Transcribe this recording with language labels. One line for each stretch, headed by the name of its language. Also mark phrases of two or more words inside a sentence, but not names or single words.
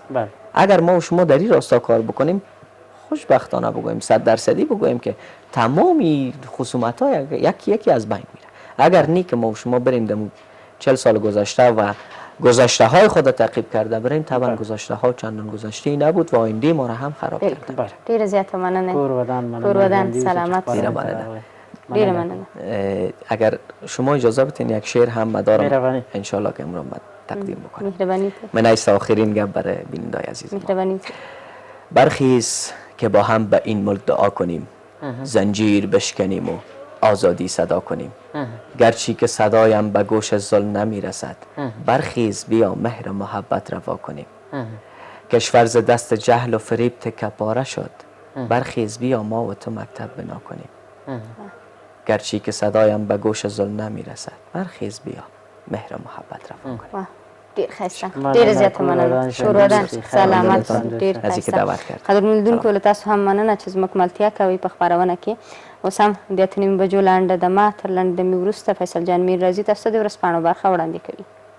Persian: اگر ما و شما در این راستا کار بکنیم خوشبختانه بگوییم 100% بگوییم که تمامی خصومت ها یکی از بین میره. اگر نی که ما و شما بریم دمو 40 سال گذشته و گذشته های خود تعقیب کرده بریم، طبعا گذشته ها چندان گذشته نبود و آینده ما را هم خراب کرده.
Pashto: ډیره زیاته مننه. کور ودان سلامت. ډیره مننه.
Persian: اگر شما اجازه بدین یک شعر هم مدارم
Arabic: ان شاء الله
Persian: که امروز تقدیم بکنم. مهربانی. من ایست آخرین گپ برای بینندای عزیز. مهربانی. برخیز که با هم به این ملک دعا کنیم، زنجیر بشکنیم و آزادی صدا کنیم. گرچه که صدایم به گوش ظلم نمی رسد، برخیز بیا مهر محبت روا کنیم. کشور ز دست جهل و فریب تکه پاره شد. برخیز بیا ما و تو مکتب بنا کنیم. گرچه که صدایم به گوش ظلم نمی رسد. برخیز بیا مهر و محبت رفا کنیم.
Pashto: ډیر ښایسته، ډیره زیاته مننه. شورودن سلامت، ډیر ښایسته. قدرمنلیدونکو له تاسو هم مننه چې زموږ ملتیا کوئ په خپرونه کې. اوس هم د 8:30 بجو لنډه دمه، تر لنډې دمې وروسته فیصل جان میر رازي تاسو ته د ورځپاڼو برخه وړاندې کوي.